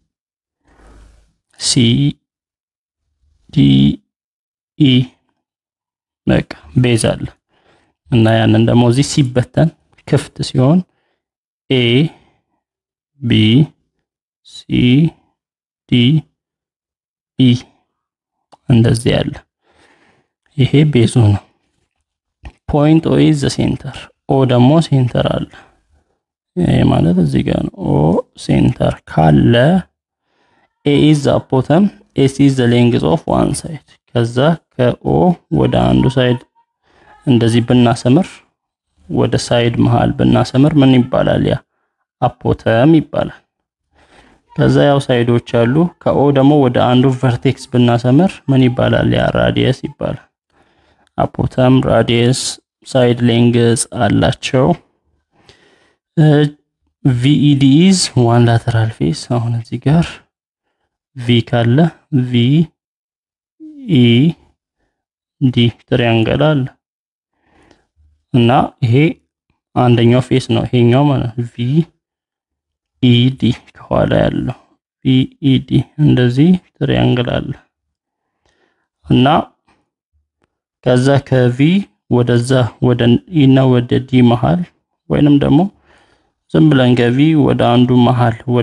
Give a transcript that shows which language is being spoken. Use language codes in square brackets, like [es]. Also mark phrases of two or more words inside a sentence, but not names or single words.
[am] በቃ ቤዝ አለ እና ያንን ደግሞ እዚህ ሲበተን ክፍት ሲሆን ABCDE እንደዚህ ያለ ይሄ ቤዙ ነው። ፖይንት [en] O is the center [am] O ደግሞ ሴንተር አለ። ይሄ ማለት እዚህ ጋር ነው። O ሴንተር ካለ [en] A is the bottom S is the length of one side [am] ከዛ ከO ወደ አንዱ ሳይድ እንደዚህ ብናሰምር ወደ ሳይድ መሃል ብናሰምር ምን ይባላል? ያ አፖተም ይባላል። ከዛ ያው ሳይዶች አሉ። ከኦ ደግሞ ወደ አንዱ ቨርቴክስ ብናሰምር ምን ይባላል? ያ ራዲየስ ይባላል። አፖተም ራዲየስ [en] side length [am] አላቸው። [en] VED is one lateral face [am] አሁን እዚህ ጋር V ካለ VED ትሪያንግል አለ እና ይሄ አንደኛው ፌስ ነው። ይሄኛው ማለት VED ከኋላ ያለው VED እንደዚህ ትሪያንግል አለ እና ከዛ ከV ወደዛ ወደ E እና ወደ D መሃል ወይንም ደግሞ ዝም ብለን ከV ወደ አንዱ መሃል